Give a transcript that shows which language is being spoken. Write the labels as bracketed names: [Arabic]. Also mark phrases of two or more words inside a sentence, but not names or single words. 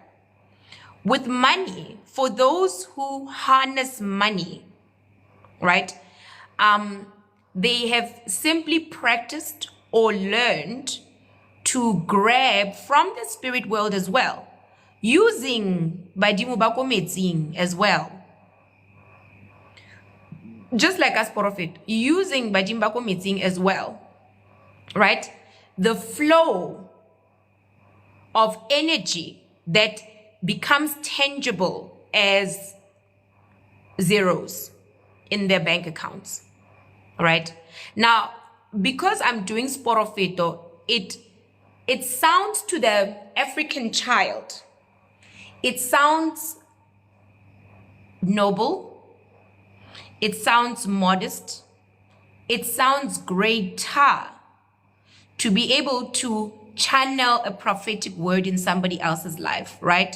[English] With money, for those who harness money, right, they have simply practiced or learned to grab from the spirit world as well, using [Tswana] badimo ba ko metsing [English] as well. Just like us prophet, using [Tswana] badimo ba ko metsing [English] as well, right? The flow of energy that becomes tangible as zeros in their bank accounts, right? Now, because I'm doing sporofito, it sounds to the African child, it sounds noble, it sounds modest, it sounds greater to be able to channel a prophetic word in somebody else's life, right?